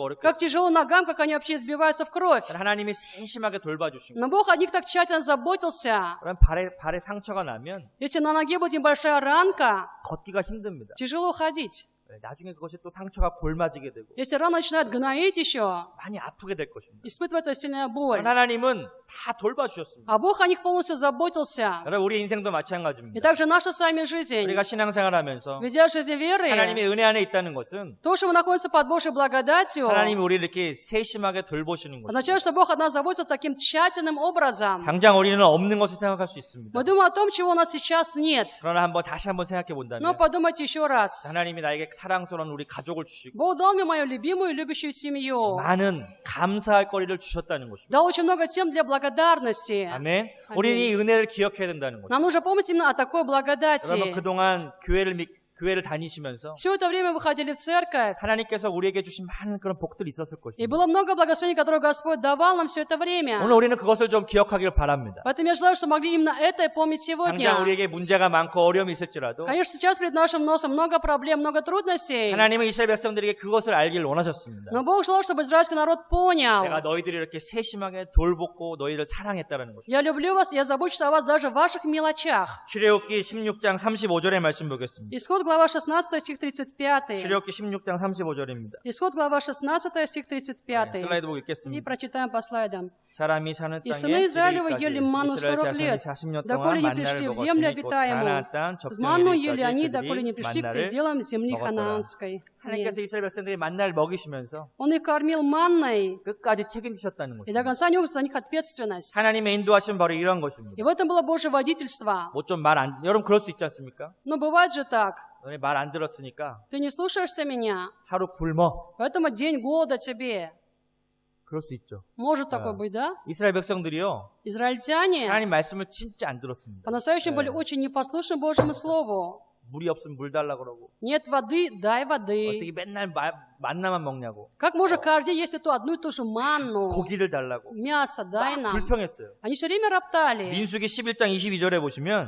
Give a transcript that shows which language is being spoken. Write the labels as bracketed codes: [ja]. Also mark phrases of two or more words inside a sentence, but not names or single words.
[ru] Как [ko] 어렵겠어요. [ru] тяжело ногам, как они вообще избиваются в кровь. [ko] 하나님이 세심하게 돌봐주신 거예요. [ru] Но Бог о них так тщательно заботился. [ko] 그럼 발에 상처가 나면 [ru] Если на ноге будет небольшая ранка, [ko] 걷기가 힘듭니다. [ru] тяжело ходить. [ko] 나중에 그것이 또 상처가 골마지게 되고 [ru] Если рана начинает гноить еще, [ko] 많이 아프게 될 것입니다. [ru] испытывается сильная боль. [ko] 하나님은 다 돌봐주셨습니다. [ru] А Бог о них полностью заботился. [ko] 여러분 우리 인생도 [ru] И [ko] 마찬가지입니다. [ru] также наша с вами жизнь. [ko] 우리가 신앙생활하면서 [ru] Ведя жизнь веры, [ko] 하나님의 은혜 안에 있다는 것은 [ru] то, что мы находимся под Божьей благодатью, [ko] 하나님이 우리를 이렇게 세심하게 돌보시는 것입니다. [ru] означает, что Бог от нас заботится таким тщательным образом. [ko] 당장 우리는 없는 것을 생각할 수 있습니다. [ru] Мы думаем о том, чего у нас сейчас нет. [ko] 그러나 다시 한번 생각해 [ru] Но [ko] 본다면 [ru] подумайте еще раз. [ko] 하나님이 나에게 사랑스러운 우리 가족을 주시고 [ru] Бог дал мне мою любимую, любящую семью. [ko] 많은 감사할 거리를 주셨다는 것입니다. [ru] Дал очень много тем для благодарности. [ko] 아멘. 우리는 이 은혜를 기억해야 된다는 것입니다. [ru] Нам нужно помнить именно о такой [ko] 여러분 [ru] благодати. [ko] 그동안 교회를 다니시면서 [ru] Все это время вы ходили в церковь, [ko] 하나님께서 우리에게 주신 많은 그런 복들이 있었을 [ru] и [ko] 것입니다. [ru] было много благословений, которые Господь давал нам все это время. [ko] 오늘 우리는 그것을 좀 기억하길 바랍니다. [ru] Поэтому я желаю, чтобы могли именно это и помнить [ko] 당장 [ru] сегодня. [ko] 우리에게 문제가 많고 어려움이 있을지라도 [ru] Конечно, сейчас перед нашим носом много проблем, много трудностей, [ko] 하나님은 이스라엘 백성들에게 그것을 알길 원하셨습니다. [ru] но Бог желал, чтобы израильский народ [ko] 내가 [ru] понял: [ko] 너희들이 이렇게 세심하게 돌보고 너희를 사랑했다는 것입니다. [ru] я люблю вас, я забочусь о вас даже в ваших мелочах. [ko] 출애굽기 16장 35절의 말씀 보겠습니다. [ru] Исход, глава 16, стих 35. [ko] 출애굽기 16장 35절입니다. [ru] Исход, глава 16, стих 35. [ko] 슬라이드 보고 [ru] И [ko] 읽겠습니다. [ru] прочитаем по слайдам. [ko] 사람이 사는 [ru] И [ko] 땅에 [ru] сыны Израилевы [ko] 이르기까지 [ru] ели манну [ko] 이스라엘 [ru] 40 [ko] 자손이 [ru] лет, [ko] 40년 [ru] доколе [ko] 동안 [ru] не [ko] 만나를 [ru] пришли в землю [ko] 먹었으니 곧 가나안 [ru] обитаемую. [ko] 땅 적정에 [ru] Манну ели [ko] 이르기까지 [ru] они, доколе не [ko] 그들이 [ru] пришли к [ko] 만나를 [ru] пределам земли [ko] 먹었더라. [ru] ханаанской. [ko] 하나님께서 이스라엘 백성들이 만나를 먹이시면서 [ru] Он их кормил манной, [ko] 끝까지 책임지셨다는 [ru] и до [ko] 것입니다. [ru] конца нес за них ответственность. [ko] 하나님의 인도하시면 바로 이런 것입니다. [ru] И в этом было Божье водительство. [ko] 뭐 좀 여러분 그럴 수 있지 않습니까? [ru] Но бывает же так. [ko] 너네 말 안 들었으니까 [ru] Ты не слушаешься меня, [ko] 하루 굶어. [ru] поэтому день голода тебе. [ko] 그럴 수 있죠. [ru] Может такое быть, да? [ko] 이스라엘 백성들이요. [ru] Израильтяне [ko] 하나님 말씀을 진짜 안 들었습니다. [ru] по-настоящему были очень непослушны Божьему Слову. [ko] 물이 없으면 물 달라 그러고 [ru] Нет воды, дай воды. [ko] 어떻게 맨날 만나만 먹냐고 [ru] Как можно каждый день есть эту одну и ту же манну? [ko] 고기를 달라고 [ru] Мясо дай [ko] 막 [ru] нам. [ko] 불평했어요. [ru] Они все время роптали. [ko] 민수기 11장 22절에 보시면